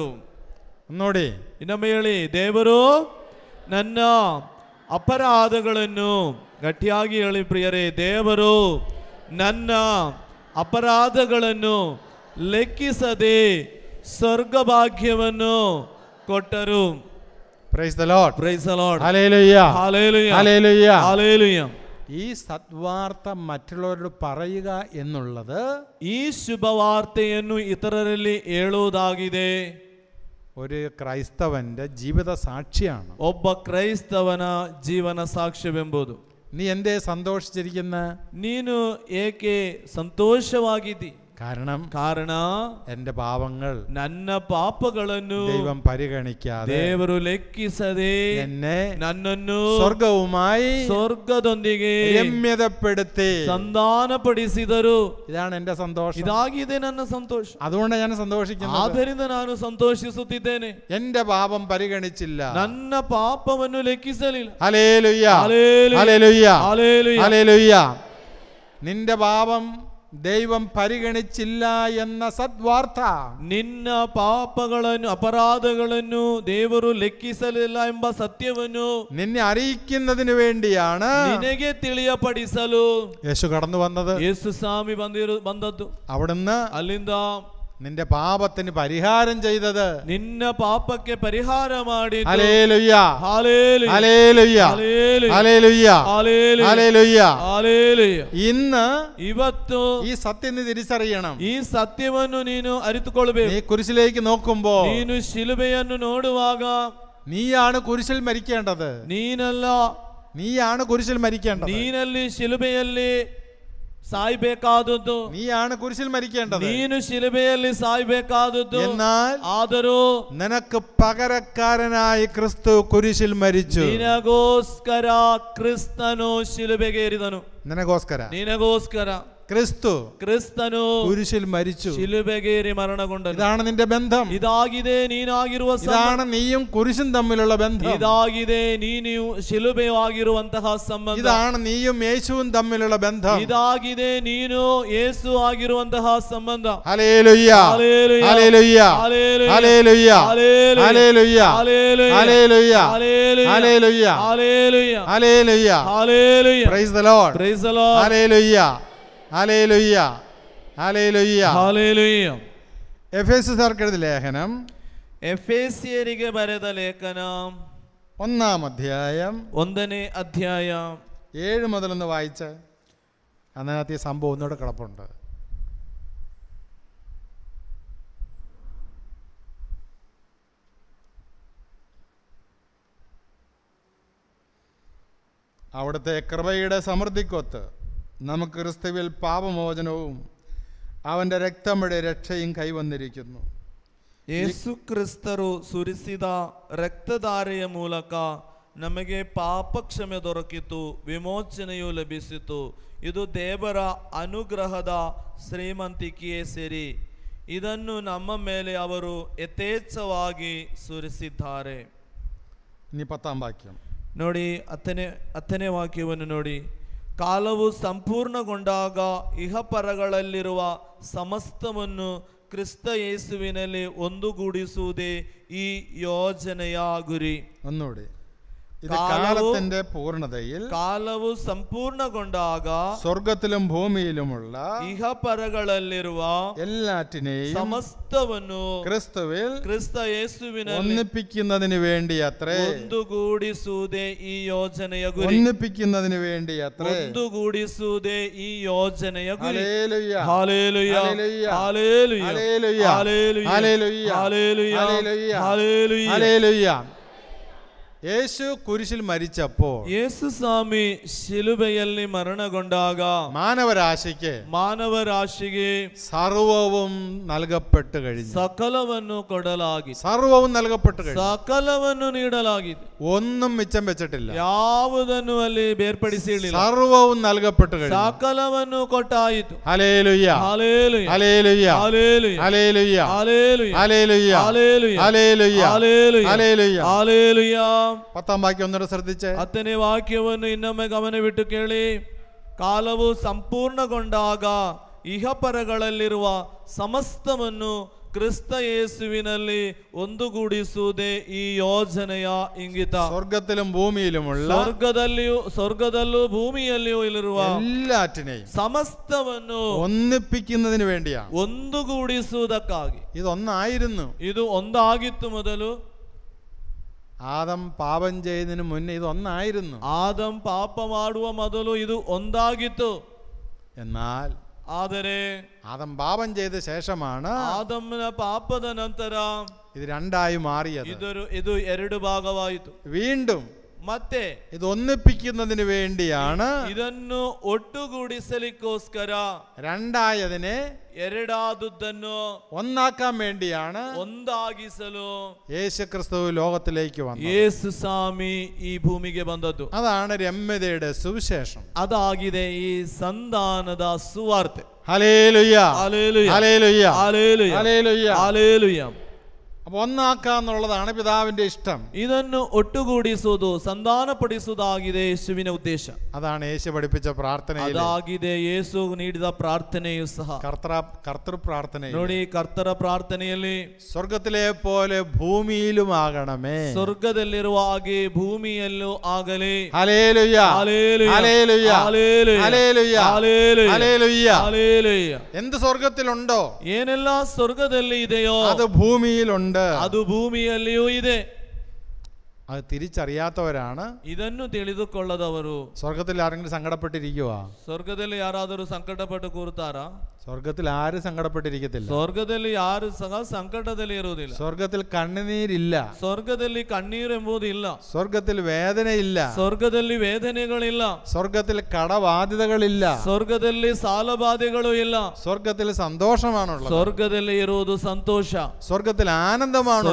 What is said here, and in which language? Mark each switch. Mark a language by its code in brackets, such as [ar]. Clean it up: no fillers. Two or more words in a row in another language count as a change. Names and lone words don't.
[kn] ನೋಡಿ, ಇನ್ನೊಮ್ಮೆ ಹೇಳಿ. ದೇವರು ನನ್ನ ಅಪರಾಧಗಳನ್ನು, ಗಟ್ಟಿಯಾಗಿ ಹೇಳಿ ಪ್ರಿಯರೇ, ದೇವರು ನನ್ನ ಅಪರಾಧಗಳನ್ನು ಲೆಕ್ಕಿಸದೆ ಸ್ವರ್ಗ ಭಾಗ್ಯವನ್ನು ಕೊಟ್ಟರು. [en] Praise the Lord. Praise the Lord. Hallelujah. Hallelujah. Hallelujah. Hallelujah. [ml] ഈ സദ്വാർത്ത മറ്റുള്ളവരോട് പറയുക എന്നുള്ളത് [kn] ಈ ಶುಭವಾರ್ತೆಯನ್ನು ಇತರರಲ್ಲಿ ಹೇಳುವುದಾಗಿದೆ. [ml] ഒരു ക്രൈസ്തവന്റെ ജീവിത സാക്ഷിയാണ്. [kn] ಒಬ್ಬ ಕ್ರೈಸ್ತವನ ಜೀವನ ಸಾಕ್ಷ್ಯವೆಂಬುದು. [ml] നീ എന്തേ സന്തോഷിച്ചിരിക്കുന്ന? [kn] ನೀನು ಏಕೆ ಸಂತೋಷವಾಗಿದ್ದಿ? [ml] കാരണ എന്റെ പാപങ്ങൾ, [kn] ನನ್ನ ಪಾಪಗಳನ್ನು [ml] ദൈവം പരിഗണിക്കാതെ, [kn] ದೇವರು ಲೆಕ್ಕಿಸದೆ [ml] എന്നെ [kn] ನನ್ನನ್ನು ಸ್ವರ್ಗದೊಂದಿಗೆ രമ്യതപ്പെടുത്തി ಸಂಧಾನಪಡಿಸಿದರು. [ml] ഇതാണ് എന്റെ സന്തോഷം. [kn] ಇದಾಗಿದೆ ನನ್ನ ಸಂತೋಷ. [ml] അതുകൊണ്ടാണ് ഞാൻ സന്തോഷിക്കുന്നത്. [kn] ಆದ್ದರಿಂದ ನಾನು ಸಂತೋಷಿಸುತ್ತಿದ್ದೇನೆ. [ml] എന്റെ പാപം പരിഗണിച്ചില്ല, [kn] ನನ್ನ ಪಾಪವನ್ನು ಲೆಕ್ಕಿಸಲಿಲ್ಲ. [ml] ഹല്ലേലൂയ, ഹല്ലേലൂയ, ഹല്ലേലൂയ, ഹല്ലേലൂയ. നിന്റെ പാപം ദൈവം പരിഗണിച്ചില്ല എന്ന സദ്വാർത്ത, [kn] ನಿನ್ನ ಪಾಪಗಳನ್ನು ಅಪರಾಧಗಳನ್ನು ದೇವರು ಲೆಕ್ಕಿಸಲಿಲ್ಲ ಎಂಬ ಸತ್ಯವನ್ನು [ml] നിന്നെ അറിയിക്കുന്നതിന് വേണ്ടിയാണ് [kn] ನಿನಗೆ ತಿಳಿಯಪಡಿಸಲು [ml] യേശു കടന്നു വന്നത്. [kn] ಯೇಸು ಸ್ವಾಮಿ ಬಂದದ್ದು. [ml] അവിടുന്ന് [kn] ಅಲ್ಲಿಂದ [ml] നിന്റെ പാപത്തിന് പരിഹാരം ചെയ്തത്. [kn] ನಿನ್ನ ಪಾಪಕ್ಕೆ ಪರಿಹಾರ ಮಾಡಿ. [ml] ഹല്ലേലൂയ ഹല്ലേലൂയ ഹല്ലേലൂയ ഹല്ലേലൂയ ഹല്ലേലൂയ ഹല്ലേലൂയ. ഇന്ന് [kn] ಇವತ್ತು [ml] ഈ സത്യം നീ തിരിച്ചറിയണം. [kn] ಈ ಸತ್ಯವನ್ನು ನೀನು ಅರಿತುಕೊಳ್ಳಬೇಕು. [ml] നീ കുരിശിലേക്ക് നോക്കുമ്പോൾ [kn] ನೀನು ಶಿಲುಬೆಯನ್ನು ನೋಡುವಾಗ [ml] നീയാണ് കുരിശിൽ മരിക്കേണ്ടത്. [kn] ನೀನಲ್ಲ, [ml] നീയാണ് കുരിശിൽ മരിക്കേണ്ടത്. [kn] ನೀನಲ್ಲಿ ಶಿಲುಬೆಯಲ್ಲಿ ಸಾಯ್ಬೇಕಾದದ್ದು. [ml] നീയാണ് കുരിശിൽ മരിക്കേണ്ടത്. [kn] ನೀನು ಶಿಲುಬೆಯಲ್ಲಿ ಸಾಯ್ಬೇಕಾದದ್ದು. [ml] എന്നാൽ [kn] ಆದರೂ [ml] നിനക്ക് പകരക്കാരനായി ക്രിസ്തു കുരിശിൽ മരിച്ചു. [kn] ನಿನಗೋಸ್ಕರ ಕ್ರಿಸ್ತನು ಶಿಲುಬೆಗೇರಿದನು. [ml] നിനಗೋസ്കര ക്രിസ്തു കുരിശിൽ മരിച്ചു. [kn] ಶಿಲುಬೆಗೇರಿ ಮರಣಗೊಂಡನು. [ml] ഇതാണ് നിന്റെ ബന്ധം. [kn] ಇದಾಗಿದೆ ನೀನಾಗಿರುವ [ml] ഇതാണ് നീയും കുരിശും തമ്മിലുള്ള ബന്ധം. [kn] ಇದಾಗಿದೆ ನೀನು ಶಿಲುಬೆಯು ಆಗಿರುವಂತಹ ಸಂಬಂಧ. [ml] ഇതാണ് നീയും യേശുവും തമ്മിലുള്ള ബന്ധം. [kn] ಇದಾಗಿದೆ ನೀನು ಯೇಸು ಆಗಿರುವಂತಹ ಸಂಬಂಧ. [ml] ഹല്ലേലൂയ ഹല്ലേലൂയ ഹല്ലേലൂയ ഹല്ലേലൂയ ഹല്ലേലൂയ ഹല്ലേലൂയ ഹല്ലേലൂയ ഹല്ലേലൂയ ഹല്ലേലൂയ [en] Praise the Lord Praise the Lord [ml] ഹല്ലേലൂയ ഹല്ലേലൂയ ഹല്ലേലൂയ ഹല്ലേലൂയ. എഫേസ്യർക്ക് എഴുതിയ ലേഖനം, [kn] എഫേസ്യರಿಗೆ ಬರೆದ ಲೇಖನ [ml] 1-ാം അധ്യായം [kn] 1-ನೇ ಅಧ್ಯಾಯ [ml] 7 മുതൽ ഒന്ന് വായിച്ച്. അതിനകത്ത് ഈ സംഭവം ഒന്നുകൂടെ കിടപ്പുണ്ട്. അവിടുത്തെ കൃപയുടെ സമൃദ്ധിക്കൊത്ത് നമുക്ക് ക്രിസ്തുവിൽ പാപമോചനവും അവൻ്റെ രക്തമുടെ രക്ഷയും കൈവന്നിരിക്കുന്നു. [kn] ಯೇಸು ಕ್ರಿಸ್ತರು ಸುರಿಸಿದ ರಕ್ತಧಾರೆಯ ಮೂಲಕ ನಮಗೆ ಪಾಪ ಕ್ಷಮೆ ದೊರಕಿತು, ವಿಮೋಚನೆಯು ಲಭಿಸಿತು. ಇದು ದೇವರ ಅನುಗ್ರಹದ ಶ್ರೀಮಂತಿಕೆಯೇ ಸರಿ. ಇದನ್ನು ನಮ್ಮ ಮೇಲೆ ಅವರು ಯಥೇಚ್ಛವಾಗಿ ಸುರಿಸಿದ್ದಾರೆ. [ml] ഇനി 10-ാം വാക്യം [kn] ನೋಡಿ, ಹತ್ತನೇ ವಾಕ್ಯವನ್ನು ನೋಡಿ. ಕಾಲವು ಸಂಪೂರ್ಣಗೊಂಡಾಗ ಇಹಪರಗಳಲ್ಲಿರುವ ಸಮಸ್ತವನ್ನು ಕ್ರಿಸ್ತ ಯೇಸುವಿನಲ್ಲಿ ಒಂದುಗೂಡಿಸುವುದೇ ಈ ಯೋಜನೆಯ ಗುರಿ. [ml] ഒന്നുകൂടി. ഇത് കാലത്തിന്റെ പൂർണ്ണതയിൽ [kn] ಕಾಲವು ಸಂಪೂರ್ಣಗೊಂಡಾಗ [ml] സ്വർഗത്തിലും ഭൂമിയിലുമുള്ള [kn] ಇಹಪರಗಳಲ್ಲಿರುವ [ml] എല്ലാറ്റിനെയും [kn] ಸಮಸ್ತವನ್ನು [ml] ക്രിസ്തുവിൽ [kn] ಕ್ರಿಸ್ತ ಯೇಸುವಿನಲ್ಲಿ [ml] ഒന്നിപ്പിക്കുന്നതിന് വേണ്ടി അത്രേ. [kn] ಒಂದುಗೂಡಿಸುವುದೇ ಈ ಯೋಜನೆಯ ಗುರಿ. [ml] ഒന്നിപ്പിക്കുന്നതിന് വേണ്ടി അത്രേ. [kn] ಒಂದುಗೂಡಿಸುವುದೇ ಈ ಯೋಜನೆಯ ಗುರಿ. [ml] ഹല്ലേലൂയ ഹല്ലേലൂയ ഹല്ലേലൂയ ഹല്ലേലൂയ ഹല്ലേലൂയ ഹല്ലേലൂയ ഹല്ലേലൂയ ഹല്ലേലൂയ ഹല്ലേലൂയ ഹല്ലേലൂയ ഹല്ലേലൂയ. യേശു കുരിശിൽ മരിച്ചപ്പോൾ [kn] ಯೇಸು ಸ್ವಾಮಿ ಶಿಲುಬೆಯಲ್ಲಿ ಮರಣಗೊಂಡಾಗ ಮಾನವರಾಶಿಗೆ [ml] സർവവും നൽകപ്പെട്ടു കഴിഞ്ഞു. [kn] ಸಕಲವನ್ನು ಕೊಡಲಾಗಿದೆ. [ml] സർവവും നൽകപ്പെട്ടു കഴിഞ്ഞു. [kn] ಸಕಲವನ್ನು ನೀಡಲಾಗಿದೆ. [ml] ഒന്നും മിച്ചം വെച്ചിട്ടില്ല. [kn] ಯಾವುದನ್ನು ಅಲ್ಲಿ ಬೇರ್ಪಡಿಸಿರಲಿಲ್ಲ. [ml] സർവവും നൽകപ്പെട്ടു കഴിഞ്ഞു. [kn] ಸಕಲವನ್ನು ಕೊಟ್ಟಾಯಿತು. [ml] ഹല്ലേലൂയ ഹല്ലേലൂയ ഹല്ലേലൂയ ഹല്ലേലൂയ ഹല്ലേലൂയ ഹല്ലേലൂയ ഹല്ലേലൂയ ഹല്ലേലൂയ ഹല്ലേലൂയ ഹല്ലേലൂയ ഹല്ലേലൂയ ഹല്ലേലൂയ. 10-ാം വാക്യം ഒന്നുകൂടെ ശ്രദ്ധിച്ചേ. [kn] 10ನೇ ವಾಕ್ಯವನ್ನು ಇನ್ನೊಮ್ಮೆ ಗಮನವಿಟ್ಟು ಕೇಳಿ. ಕಾಲವು ಸಂಪೂರ್ಣಗೊಂಡಾಗ ಇಹಪರಗಳಲ್ಲಿರುವ ಸಮಸ್ತವನ್ನು ಕ್ರಿಸ್ತ ಯೇಸುವಿನಲ್ಲಿ ಒಂದುಗೂಡಿಸುವುದೇ ಈ ಯೋಜನೆಯ ಇಂಗಿತ. [ml] സ്വർഗത്തിലും ഭൂമിയിലുമുള്ള [kn] ಸ್ವರ್ಗದಲ್ಲೂ ಭೂಮಿಯಲ್ಲಿಯೂ ಇಲ್ಲಿರುವ [ml] എല്ലാറ്റിനെയും [kn] ಸಮಸ್ತವನ್ನು [ml] ഒന്നിപ്പിക്കുന്നതിന് വേണ്ടിയാണ്. [kn] ಒಂದುಗೂಡಿಸುವುದಕ್ಕಾಗಿ. [ml] ഇതൊന്നായിരുന്നു. [kn] ಇದು ಒಂದಾಗಿತ್ತು ಮೊದಲು. [ml] ആദം പാപം ചെയ്യുന്നതിന് മുന്നേ ഇതൊന്നായിരുന്നു. [kn] ಆದಂ ಪಾಪ ಮಾಡುವ ಮೊದಲು ಇದು ಒಂದಾಗಿತ್ತು. [ml] എന്നാൽ [kn] ಆದರೆ [ml] ആദം പാപം ചെയ്ത ശേഷമാണ് [kn] ಆದಮನ ಪಾಪದ ನಂತರ [ml] ഇത് രണ്ടായി മാറിയത്. [kn] ಇದು ಎರಡು ಭಾಗವಾಯಿತು. [ml] വീണ്ടും [kn] ಮತ್ತೆ [ml] ഇത് ഒന്നിപ്പിക്കുന്നതിന് വേണ്ടിയാണ്. [kn] ಇದನ್ನು ಒಟ್ಟುಗೂಡಿಸಲಿಕ್ಕೋಸ್ಕರ [ml] രണ്ടായതിനെ [kn] ಎರಡಾದುದನ್ನು [ml] ഒന്നാക്കാൻ വേണ്ടിയാണ് [kn] ಒಂದಾಗಿಸಲು [ml] യേശുക്രിസ്തു ലോകത്തിലേക്ക് വന്നത്. [kn] ಯೇಸು ಸ್ವಾಮಿ ಈ ಭೂಮಿಗೆ ಬಂದದ್ದು. [ml] അതാണ് രമ്യതയുടെ സുവിശേഷം. [kn] ಅದಾಗಿದೆ ಈ ಸಂಧಾನದ ಸುವಾರ್ತೆ. [ml] ഹല്ലേലൂയ ഹല്ലേലൂയ ഹല്ലേലൂയ ഹല്ലേലൂയ ഹല്ലേലൂയ ഹല്ലേലൂയ. അപ്പോൾ ഒന്നാക്കുക എന്നുള്ളതാണ് പിതാവിന്റെ ഇഷ്ടം. [kn] ಇದನ್ನು ಒಟ್ಟುಗೂಡಿಸುವುದು, ಸಂಧಾನಪಡಿಸುವುದಾಗಿದೆ ಯೇಸುವಿನ ಉದ್ದೇಶ. [ml] അതാണ് യേശു പഠിപ്പിച്ച പ്രാർത്ഥനയിൽ, [kn] ಅದಾಗಿದೆ ಯೇಸು ನೀಡಿದ ಪ್ರಾರ್ಥನೆಯೂ ಸಹ. [ml] കർത്തൃ പ്രാർത്ഥനയിൽ [kn] ನೋಡಿ, ಕರ್ತರ ಪ್ರಾರ್ಥನೆಯಲ್ಲಿ [ml] സ്വർഗത്തിലെ പോലെ ഭൂമിയിലുമാകണമേ, [kn] ಸ್ವರ್ಗದಲ್ಲಿರುವ ಹಾಗೆ ಭೂಮಿಯಲ್ಲೂ ಆಗಲಿ. [ml] ഹല്ലേലൂയ ഹല്ലേലൂയ, ഹല്ലേലൂയ ഹല്ലേലൂയ, ഹല്ലേലൂയ ഹല്ലേലൂയ, ഹല്ലേലൂയ. ഹല്ലേലൂയ. എന്ത് സ്വർഗത്തിലുണ്ടോ [kn] ಏನೆಲ್ಲ ಸ್ವರ್ಗದಲ್ಲಿ ಇದೆಯೋ [ml] അത് ഭൂമിയിലുണ്ട്. [kn] ಅದು ಭೂಮಿಯಲ್ಲಿಯೂ ಇದೆ. [ml] അത് തിരിച്ചറിയാത്തവരാണ്. [kn] ಇದನ್ನು ತಿಳಿದುಕೊಳ್ಳದವರು. [ml] സ്വർഗത്തിൽ ആരെങ്കിലും സങ്കടപ്പെട്ടിരിക്കുക? [kn] ಸ್ವರ್ಗದಲ್ಲಿ ಯಾರಾದರೂ ಸಂಕಟಪಟ್ಟು ಕೂರುತ್ತಾರಾ? [ml] സ്വർഗത്തിൽ ആരും സങ്കടപ്പെട്ടിരിക്കത്തില്ല. [kn] ಸ್ವರ್ಗದಲ್ಲಿ ಯಾರು ಸಹ ಸಂಕಟದಲ್ಲಿ ಇರುವುದಿಲ್ಲ. [ml] സ്വർഗത്തിൽ കണ്ണുനീരില്ല. [kn] ಸ್ವರ್ಗದಲ್ಲಿ ಕಣ್ಣೀರು ಎಂಬುದು ಇಲ್ಲ. [ml] സ്വർഗത്തിൽ വേദനയില്ല. [kn] ಸ್ವರ್ಗದಲ್ಲಿ ವೇದನೆಗಳಿಲ್ಲ. [ml] സ്വർഗത്തിൽ കടബാധ്യതകളില്ല. [kn] ಸ್ವರ್ಗದಲ್ಲಿ ಸಾಲಬಾಧೆಗಳು ಇಲ್ಲ. [ml] സ്വർഗത്തിൽ സന്തോഷമാണുള്ളത്. [kn] ಸ್ವರ್ಗದಲ್ಲಿ ಇರುವುದು ಸಂತೋಷ. [ml] സ്വർഗത്തിൽ ആനന്ദമാണുള്ളത്.